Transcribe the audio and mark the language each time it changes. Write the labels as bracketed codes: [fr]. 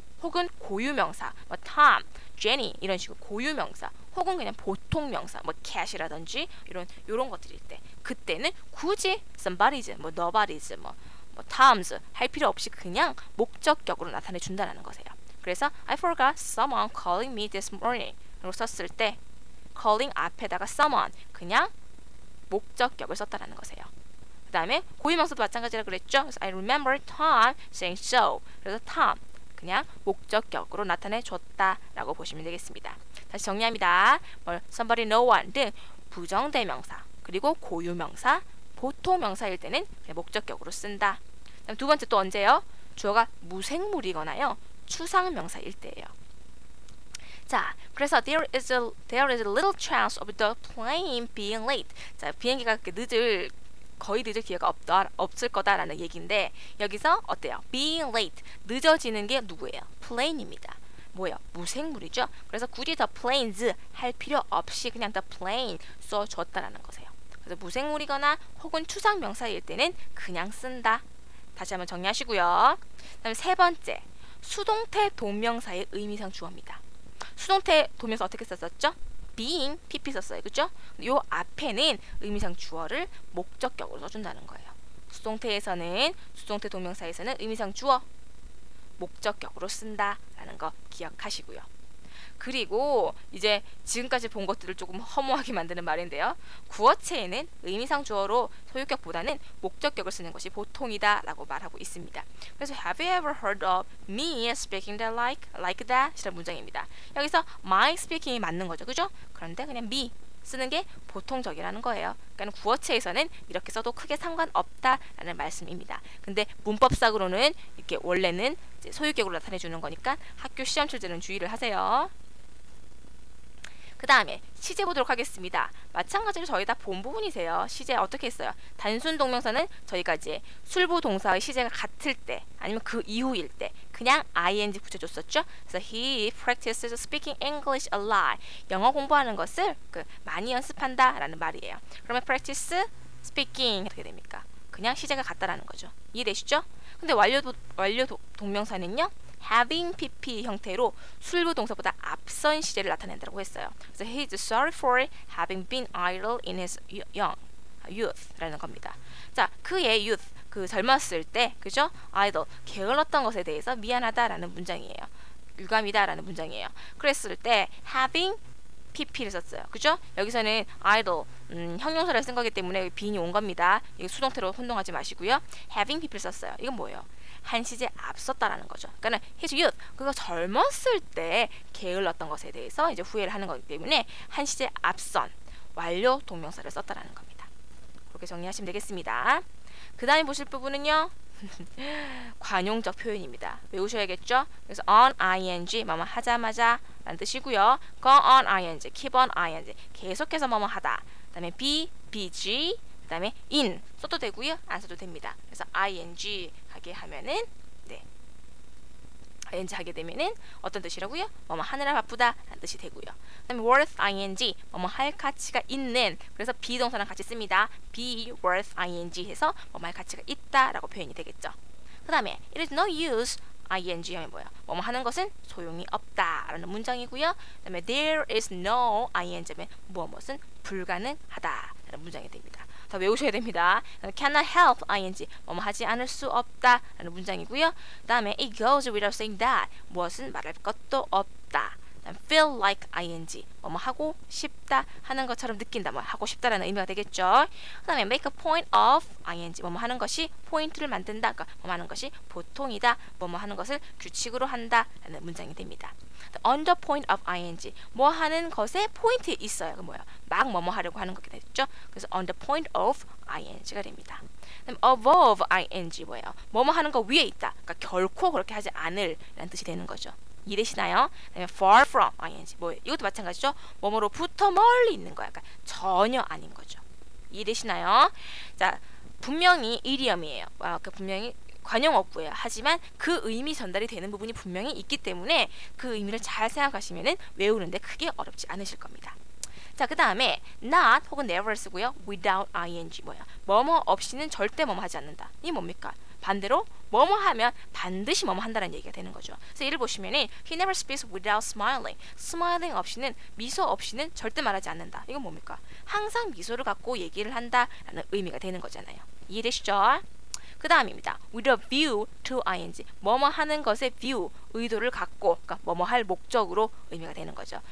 [ko] 혹은 고유명사, 뭐 Tom, Jenny 이런 식으로 고유명사, 혹은 그냥 보통명사, 뭐 cat이라든지 이런 것들일 때, 그때는 굳이 somebody's, 뭐 nobody's, 뭐 Tom's 할 필요 없이 그냥 목적격으로 나타내 준다는 거세요. 그래서 [en] I forgot someone calling me this morning [ko] 라고 썼을 때 calling 앞에다가 someone 그냥 목적격을 썼다는 거세요. 그 다음에 고유명사도 마찬가지라 그랬죠. 그래서 [en] I remember Tom saying so. [ko] 그래서 Tom 그냥 목적격으로 나타내 줬다라고 보시면 되겠습니다. 다시 정리합니다. somebody, no one 등 부정대명사 그리고 고유명사, 보통명사일 때는 그냥 목적격으로 쓴다. 그다음 두 번째 또 언제요? 주어가 무생물이거나요 추상명사일 때예요. 자, 그래서 [en] there is a little chance of the plane being late. [ko] 자, 비행기가 거의 늦을 기회가 없을 거다라는 얘기인데 여기서 어때요? being late, 늦어지는 게 누구예요? plane입니다. 뭐예요? 무생물이죠. 그래서 굳이 the planes 할 필요 없이 그냥 the plane 써줬다라는 거세요. 그래서 무생물이거나 혹은 추상명사일 때는 그냥 쓴다. 다시 한번 정리하시고요. 그다음에 세 번째, 수동태 동명사의 의미상 주어입니다. 수동태 동명사 어떻게 썼었죠? being, pp 썼어요. 그죠? 요 앞에는 의미상 주어를 목적격으로 써준다는 거예요. 수동태 동명사에서는 의미상 주어 목적격으로 쓴다라는 거 기억하시고요. 그리고 이제 지금까지 본 것들을 조금 허무하게 만드는 말인데요. 구어체에는 의미상 주어로 소유격보다는 목적격을 쓰는 것이 보통이다 라고 말하고 있습니다. [en] 그래서 Have you ever heard of me speaking that like that? [ko] 이런 문장입니다. 여기서 my speaking이 맞는 거죠. 그죠? 그런데 그냥 me 쓰는 게 보통적이라는 거예요. 그러니까 구어체에서는 이렇게 써도 크게 상관없다라는 말씀입니다. 근데 문법상으로는 이렇게 원래는 이제 소유격으로 나타내 주는 거니까 학교 시험 칠 때는 주의를 하세요. 그 다음에 시제 보도록 하겠습니다. 마찬가지로 저희 다 본 부분이세요. 시제 어떻게 했어요? 단순 동명사는 저희가 이제 술부 동사의 시제가 같을 때 아니면 그 이후일 때 그냥 ing 붙여줬었죠. 그래서 [en] he practices speaking English a lot. [ko] 영어 공부하는 것을 많이 연습한다 라는 말이에요. 그러면 practice speaking 어떻게 됩니까? 그냥 시제가 같다라는 거죠. 이해되시죠? 근데 완료 동명사는요. having pp 형태로 술부 동사보다 앞선 시제를 나타낸다고 했어요. [en] 그래서 he is sorry for having been idle in his youth [ko] 라는 겁니다. 자, 그의 youth, 젊었을 때, 그죠? idle, 게을렀던 것에 대해서 미안하다라는 문장이에요. 유감이다라는 문장이에요. 그랬을 때 having pp를 썼어요. 그죠? 여기서는 idle, 형용사를 쓴 거기 때문에 being이 온 겁니다. 이거 수동태로 혼동하지 마시고요. having pp를 썼어요. 이건 뭐예요? 한 시제 앞섰다라는 거죠. 그러니까 his youth, 그가 젊었을 때 게을렀던 것에 대해서 이제 후회를 하는 거기 때문에 한 시제 앞선 완료 동명사를 썼다라는 겁니다. 그렇게 정리하시면 되겠습니다. 그 다음에 보실 부분은요. 관용적 표현입니다. 외우셔야겠죠? 그래서 on ing 뭐뭐 하자마자 라는 뜻이고요. go on ing, keep on ing 계속해서 뭐뭐 하다. 그다음에 be, bg, 그다음에 in 써도 되고요. 안 써도 됩니다. 그래서 ing 하게 하면은 네. ing 하게 되면은 어떤 뜻이라고요? 뭐뭐 하느라 바쁘다 라는 뜻이 되고요. 그다음에 worth ing 뭐뭐 할 가치가 있는 그래서 비동사랑 같이 씁니다. be worth ing 해서 뭐뭐 할 가치가 있다라고 표현이 되겠죠. 그다음에 it is no use ing 하면 뭐야? 뭐뭐 하는 것은 소용이 없다라는 문장이고요. 그다음에 there is no ing 하면 무엇은 불가능하다라는 문장이 됩니다. 다 외우셔야 됩니다. cannot help ing 뭐뭐 하지 않을 수 없다라는 문장이고요. 그다음에 it goes without saying that 무엇은 말할 것도 없다. feel like ing 뭐뭐 하고 싶다 하는 것처럼 느낀다 뭐 하고 싶다라는 의미가 되겠죠. 그다음에 make a point of ing 뭐뭐 하는 것이 포인트를 만든다. 그러니까 뭐뭐 하는 것이 보통이다. 뭐뭐 하는 것을 규칙으로 한다라는 문장이 됩니다. on the point of ing 뭐 하는 것에 포인트에 있어요. 그 뭐야? 막 뭐뭐 하려고 하는 거게 되겠죠. 그래서 on the point of ing가 됩니다. 그다음 above ing 뭐예요? 뭐뭐 하는 거 위에 있다. 그러니까 결코 그렇게 하지 않을라는 뜻이 되는 거죠. 이해되시나요? 그다음에 far from ing 뭐예요? 이것도 마찬가지죠. 뭐뭐로부터 멀리 있는 거야. 그러니까 전혀 아닌 거죠. 이해되시나요? 자, 분명히 이디엄이에요. 그 분명히 관용어구예요. 하지만 그 의미 전달이 되는 부분이 분명히 있기 때문에 그 의미를 잘 생각하시면은 외우는데 크게 어렵지 않으실 겁니다. 자, 그 다음에 not 혹은 never 쓰고요. without ing 뭐야? 뭐뭐 없이는 절대 뭐뭐 하지 않는다. 이 뭡니까? 반대로 뭐뭐 하면 반드시 뭐뭐 한다는 얘기가 되는 거죠. 그래서 예를 보시면은 [en] he never speaks without smiling. [ko] smiling 없이는 미소 없이는 절대 말하지 않는다. 이건 뭡니까? 항상 미소를 갖고 얘기를 한다라는 의미가 되는 거잖아요. 이해되시죠? 그 다음입니다. with a view to ing 뭐뭐 하는 것에 view 의도를 갖고 그러니까 뭐뭐 할 목적으로 의미가 되는 거죠.